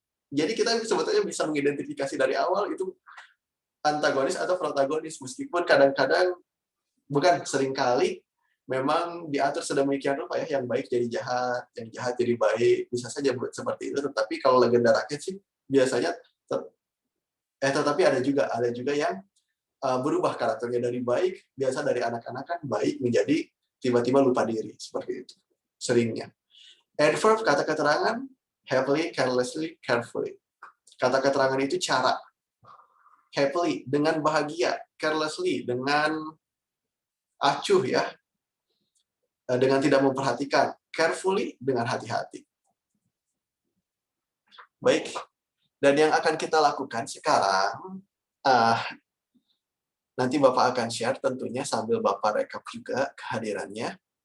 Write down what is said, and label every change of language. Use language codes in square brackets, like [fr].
[id] Jadi kita sebetulnya bisa mengidentifikasi dari awal itu antagonis atau protagonis, meskipun kadang-kadang, bukan seringkali, memang diatur sedemikian rupa ya, yang baik jadi jahat, yang jahat jadi baik, bisa saja seperti itu. Tetapi kalau legenda rakyat sih biasanya tetapi ada juga yang berubah karakternya dari baik, biasa dari anak-anak kan baik menjadi tiba-tiba lupa diri, seperti itu seringnya. [en] Adverb, [id] kata keterangan, [en] happily, carelessly, carefully. [id] Kata keterangan itu cara. Happily, dengan bahagia. Carelessly, dengan acuh ya, dengan tidak memperhatikan. Carefully, dengan hati-hati. Baik, dan yang akan kita lakukan sekarang, nanti Bapak akan share tentunya sambil Bapak rekap juga kehadirannya.